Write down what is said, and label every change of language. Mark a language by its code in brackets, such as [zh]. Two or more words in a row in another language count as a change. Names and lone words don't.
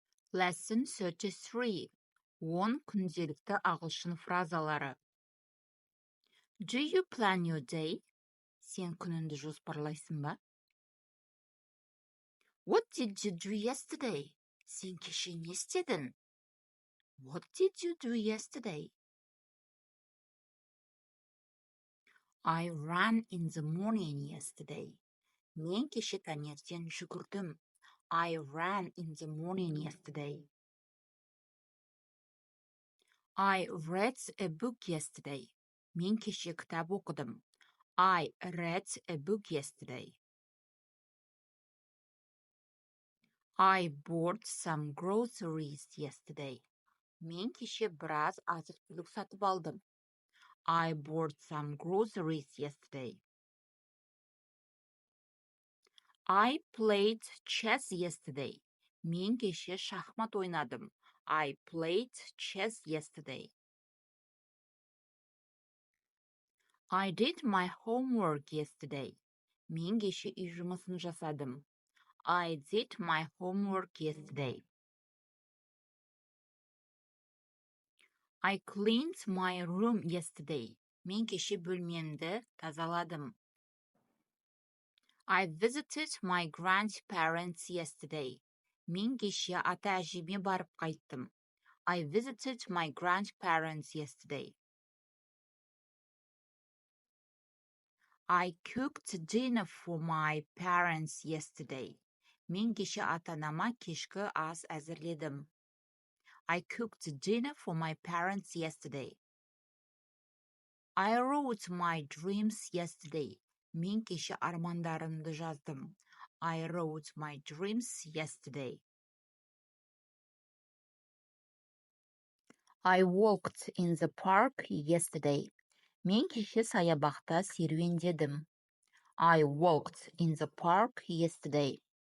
[en] Lesson 33. [kk] 10 күнделікті ағылшын фразалары. [en] Do you plan your day? [kk] Сен күніңді жоспарлайсың ба? [en] What did you do yesterday? [kk] Сен кеше не істедің? [en] What did you do yesterday? I ran in the morning yesterday. [kk] Мен кеше таңертең жүгірдім. [en] I ran in the morning yesterday. I read a book yesterday. [kk] Мен кеше кітап оқыдым. [en] I read a book yesterday. I bought some groceries yesterday. [kk] Мен кеше біраз азық-түлік сатып алдым. [en] I bought some groceries yesterday. I played chess yesterday. [kk] Мен кеше шахмат ойнадым. [en] I played chess yesterday. I did my homework yesterday. [kk] Мен кеше үй жұмысын жасадым. [en] I did my homework yesterday. I cleaned my room yesterday. [kk] Мен кеше бөлмемді тазаладым. [en] I visited my grandparents yesterday. [kk] Мен кеше ата-әжеме барып қайттым. [en] I visited my grandparents yesterday. I cooked dinner for my parents yesterday. [kk] Мен кеше ата-анама кешкі ас әзірледім. [en] I cooked dinner for my parents yesterday. I wrote my dreams yesterday. [kk] Мен кеше армандарымды жаздым. [en] I wrote my dreams yesterday. I walked in the park yesterday. [kk] Мен кеше саябақта серуендедім. [en] I walked in the park yesterday.